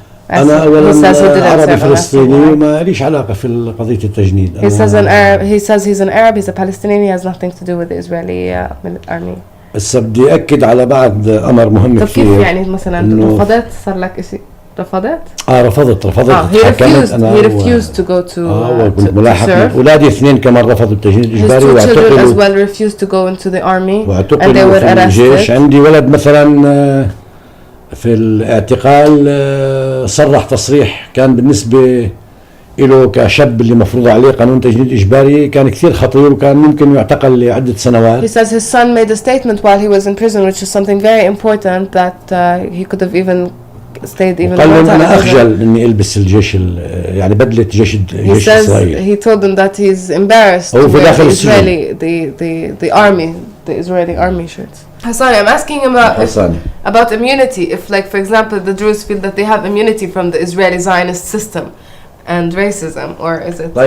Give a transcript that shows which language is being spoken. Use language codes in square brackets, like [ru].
[ar] أنا أولاً عربي فلسطيني وما ليش علاقة في قضية التجنيد. [en] He says he's an Arab, he's a Palestinian, he has nothing to do with the Israeli army. [ar] بس بدي أكد على بعض أمر مهم كثير. كيف يعني مثلاً رفضت صار لك إشي؟ رفضت؟ رفضت. [en] He refused to go to serve. [ar] أولادي اثنين كمان رفضوا التجنيد الإجباري [en] His two children as well refused to go into the army and they were arrested. [ar] عندي ولد مثلاً في الاعتقال صرح تصريح كان بالنسبة له كشاب اللي مفروض عليه قانون تجنيد إجباري كان كثير خطير وكان ممكن يعتقل لعدة سنوات. [en] He says his son made a statement while he was in prison, which is something very important that he could have even stayed even more time. [ar] أنا أخجل إني ألبس الجيش يعني بدلة جيش إسرائيل. [en] He told them that he's embarrassed to wear the Israeli the army, the Israeli army shirts. Hassani, I'm asking him about immunity. If, like, for example, the Druze feel that they have immunity from the Israeli Zionist system and racism, or is it?